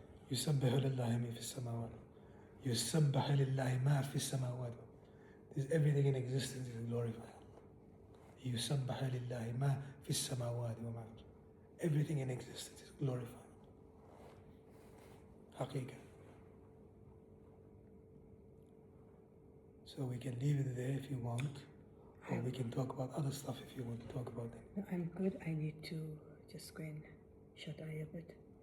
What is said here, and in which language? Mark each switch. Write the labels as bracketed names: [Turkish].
[Arabic] يسبح لله ما في السماوات يسبح لله ما في السماوات. [English] There's everything in existence is glorified. [Arabic] يسبح لله ما في السماوات وما في. [English] Everything in existence is glorified. [Arabic] حقيقة. [English] So we can leave it there if you want, or we can talk about other stuff if you want to talk about it. No, I'm good. I need to just go and shut eye a bit.